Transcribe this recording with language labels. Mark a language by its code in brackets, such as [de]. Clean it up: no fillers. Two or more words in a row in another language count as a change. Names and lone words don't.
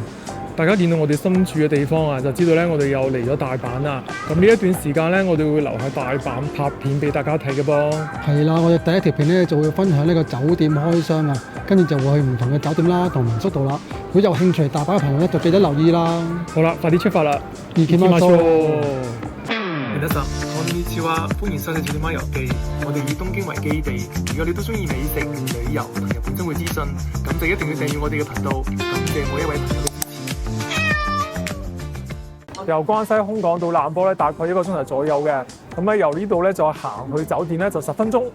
[yue] 大家見到我哋身處嘅地方啊，就知道咧我哋又嚟咗大阪啦。咁呢一段時間咧，我哋會留喺大阪拍片俾大家睇嘅噃。係啦，我哋第一條片咧就會分享呢個酒店開箱啊，跟住就會去唔同嘅酒店啦同民宿度啦。如果有興趣大阪嘅朋友咧，就記得留意啦。好啦，快啲出發啦！ [ja] 行きましょう。皆さん、こんにちは， [yue] 歡迎收睇《酒店灣遊記》。我哋以東京為基地，如果你都中意美食、旅遊同日本生活資訊，咁就一定要訂閱我哋嘅頻道。感謝每一位朋友嘅支持。由關西空港到難波咧，大概1個鐘頭左右嘅。咁咧由呢度咧就行去酒店咧就10分鐘。